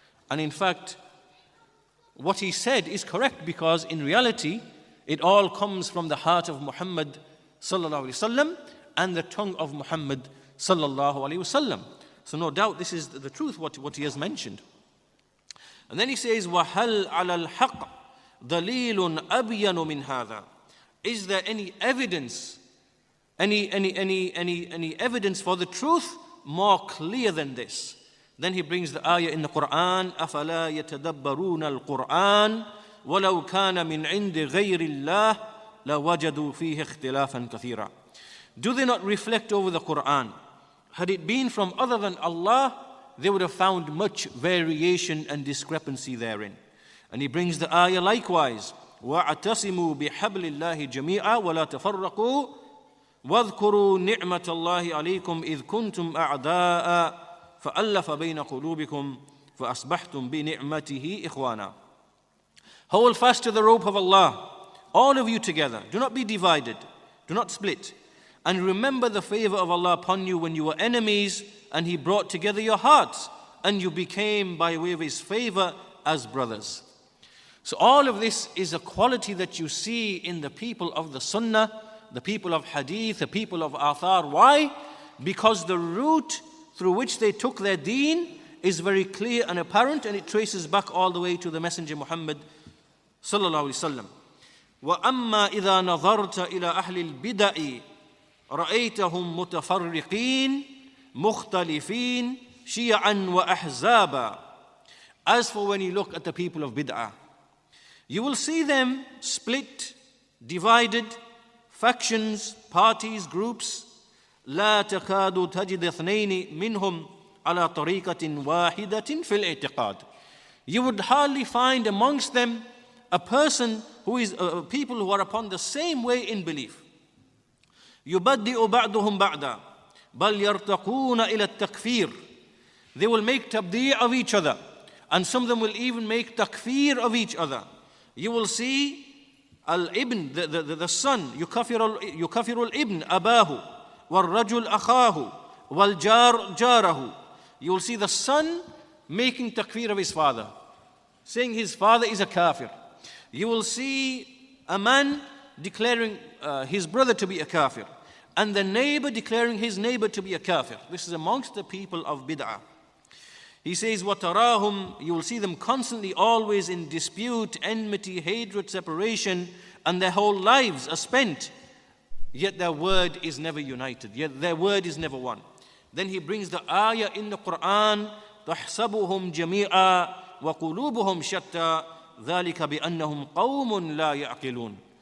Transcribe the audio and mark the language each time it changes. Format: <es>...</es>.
<en>And in fact, what he said is correct, because in reality, it all comes from the heart of Muhammad sallallahu alaihi wasallam and the tongue of Muhammad sallallahu alaihi wasallam. So no doubt this is the truth, what he has mentioned. And then he says,</en> <ar>وَهَلْ عَلَى الْحَقِّ دَلِيلٌ أَبْيَنُ مِنْ هَذَا.</ar> <en>Is there any evidence, any evidence for the truth more clear than this? Then he brings the ayah in the Quran,</en> <ar>أَفَلَا يَتَدَبَّرُونَ الْقُرْآنَ وَلَوْ كَانَ مِنْ عِنْدِ غَيْرِ اللَّهِ لَوَجَدُوا فِيهِ اخْتِلَافًا كَثِيرًا.</ar> <en>Do they not reflect over the Quran? Had it been from other than Allah, they would have found much variation and discrepancy therein. And he brings the ayah likewise,</en> <ar>وَاعْتَصِمُوا بِحَبْلِ اللَّهِ جَمِيعًا وَلَا تَفَرَّقُوا وَاذْكُرُوا نِعْمَةَ اللَّهِ عَلَيْكُمْ إِذْ كُنْتُمْ أَعْدَاءً فَأَلَّفَ بَيْنَ قُلُوبِكُمْ فَأَصْبَحْتُمْ بِنِعْمَتِهِ إِخْوَانًا.</ar> <en>Hold fast to the rope of Allah, all of you together. Do not be divided. Do not split. And remember the favor of Allah upon you when you were enemies, and He brought together your hearts, and you became, by way of His favor, as brothers. So all of this is a quality that you see in the people of the Sunnah, the people of Hadith, the people of Athar. Why? Because the route through which they took their deen is very clear and apparent, and it traces back all the way to the Messenger Muhammad sallallahu alaihi wasallam.</en> <ar>وَأَمَّا إِذَا نَظَرْتَ إِلَى أَهْلِ الْبِدَعِ رَأَيْتَهُمْ مُتَفَرِّقِينَ مُخْتَلِفِينَ شِيَعًا وَأَحْزَابًا.</ar> <en>As for when you look at the people of bid'ah, you will see them split, divided, factions, parties, groups.</en> <ar>لا تكاد تجد اثنين منهم على طريقة واحدة في الاعتقاد.</ar> <en>You would hardly find amongst them a person who is people who are upon the same way in belief.</en> <ar>يبدئ بعضهم بعضا بل يرتقون إلى التكفير.</ar> <en>They will make tabdi' of each other, and some of them will even make takfir of each other. You will see al-ibn, the son,</en> <ar>يكفر الابن أباه والرجل أخاه والجار جاره.</ar> <en>You will see the son making takfir of his father, saying his father is a kafir. You will see a man declaring his brother to be a kafir, and the neighbor declaring his neighbor to be a kafir. This is amongst the people of bid'ah. He says, وَتَرَاهُمْ, you will see them constantly always in dispute, enmity, hatred, separation, and their whole lives are spent, yet their word is never united, yet their word is never one. Then he brings the ayah in the Quran,</en> <ar>تَحْسَبُهُمْ جَمِيعًا وَقُلُوبُهُمْ شَتَّى ذَلِكَ بِأَنَّهُمْ قَوْمٌ لَا يَعْقِلُونَ.</ar>